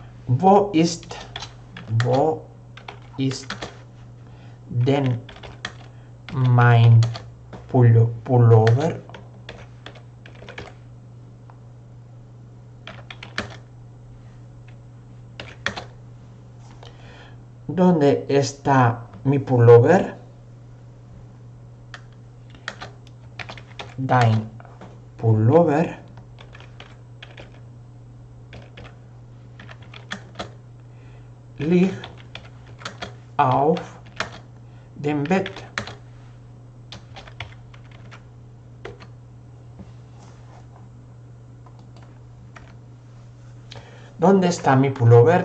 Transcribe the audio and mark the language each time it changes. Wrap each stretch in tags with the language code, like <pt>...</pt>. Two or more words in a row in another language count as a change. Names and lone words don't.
<de>Wo ist denn mein Pullover?</de> <es>¿Dónde está mi pullover?</es> <de>Dein Pullover liegt auf dem Bett.</de> <es>¿Dónde está mi pullover?</es>